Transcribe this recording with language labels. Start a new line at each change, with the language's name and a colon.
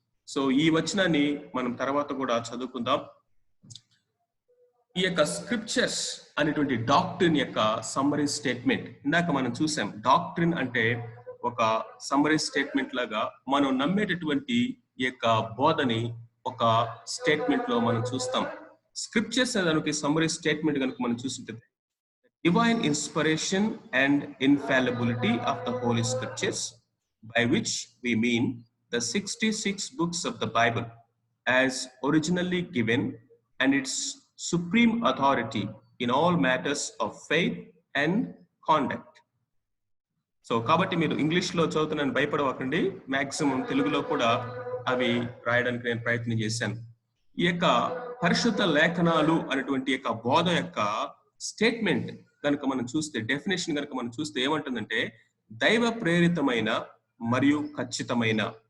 Telugu: So ఈ వచనాన్ని మనం తర్వాత కూడా చదువుకుందాం. ఈ యొక్క స్క్రిప్చర్స్ అనేటువంటి డాక్ట్రిన్ యొక్క సమ్మరీ స్టేట్మెంట్ ఇందాక మనం చూసాం. డాక్ట్రిన్ అంటే ఒక సమ్మరీ స్టేట్మెంట్ లాగా మనం నమ్మేటటువంటి ఈ యొక్క బోధని ఒక స్టేట్మెంట్ లో మనం చూస్తాం. స్క్రిప్చర్స్ అనేదానికి సమ్మరీ స్టేట్మెంట్ కనుక మనం చూస్తుంటే
English: Divine inspiration and infallibility of the holy scriptures, by which we mean the 66 books of the Bible as originally given and its supreme authority in all matters of faith and conduct.
Telugu: So కాబట్టి మీరు ఇంగ్లీష్లో చదువుతున్నాను భయపడవకండి, maximum తెలుగులో కూడా అవి రాయడానికి నేను ప్రయత్నం చేశాను. ఈ యొక్క పరిశుద్ధ లేఖనాలు అనేటువంటి యొక్క బోధ యొక్క స్టేట్మెంట్ కనుక మనం చూస్తే, డెఫినేషన్ కనుక మనం చూస్తే ఏమంటుందంటే దైవ ప్రేరితమైన మరియు ఖచ్చితమైన.